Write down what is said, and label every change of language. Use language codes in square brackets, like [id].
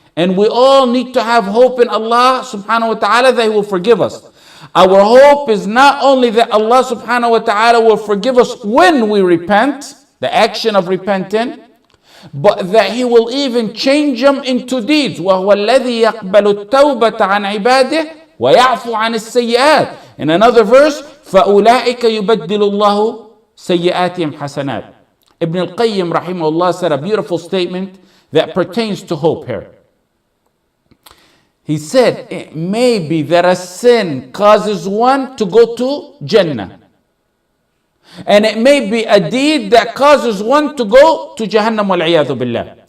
[en] And we all need to have hope in Allah subhanahu wa ta'ala that He will forgive us. Our hope is not only that Allah subhanahu wa ta'ala will forgive us when we repent, the action of repenting, but that He will even change them into deeds. [ar] وَهُوَ الَّذِي يَقْبَلُ التَّوْبَةَ عَنْ عِبَادِهِ وَيَعْفُ عَنِ السَّيِّئَاتِ. [en] In another verse, [ar] فَأُولَٰئِكَ يُبَدِّلُ اللَّهُ سَيِّئَاتِهِمْ حَسَنَاتٍ. [en] Ibn al-Qayyim rahimahullah said a beautiful statement that pertains to hope here. He said, it may be that a sin causes one to go to Jannah. And it may be a deed that causes one to go to Jahannam wal-'iyadhu billah.